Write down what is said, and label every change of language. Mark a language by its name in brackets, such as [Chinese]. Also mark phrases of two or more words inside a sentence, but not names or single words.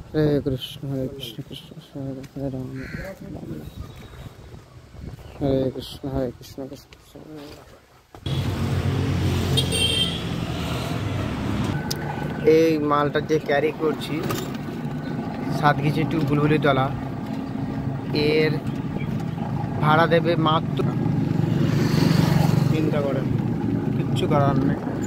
[Sanskrit] हरे कृष्ण कृष्ण हरे हरे राम राम हरे कृष्ण कृष्ण [Bangla] এই মালটা যে ক্যারি করছি সাতগিছি টু বুলবুলি তলা এর ভাড়া দেবে মাত্র চিন্তা করেন কিচ্ছু করার নেই